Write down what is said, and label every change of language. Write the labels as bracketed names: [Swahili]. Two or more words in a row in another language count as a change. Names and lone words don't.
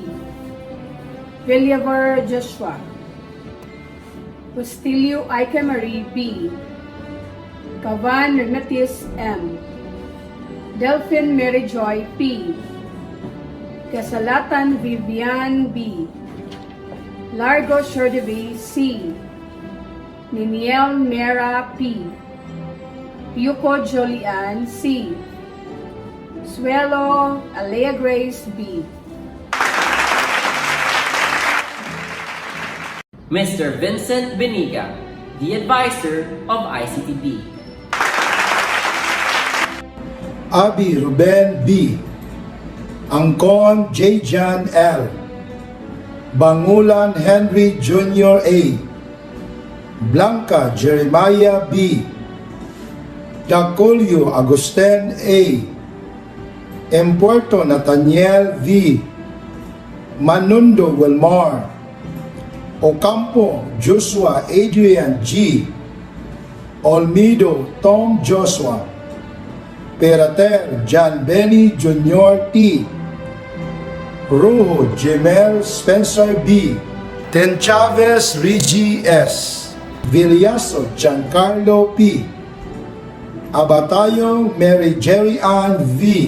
[English] Villaver Joshua. Bustilio Ike Marie B. Cavan Ignatius M. Delphin Mary Joy P. Kasalatan Vivian B. Largo Sherdeby C. Niniel Mera P. Yuko Jolian C. Suelo Alea Grace B. Mr. Vincent Beniga, the advisor of ICTB. Abi Ruben B. Angkon J. John L. Bangulan Henry Jr. A. Blanca Jeremiah B. Daculio Agustin A. Empuerto Nathaniel V. Manundo Wilmar. Ocampo Joshua Adrian G. Olmedo Tom Joshua. Perater John Benny Jr. T. Rojo Jemel Spencer B. Ten Chavez Rigi S. Villaso Giancarlo P. Abatayo Mary Jerry Ann V.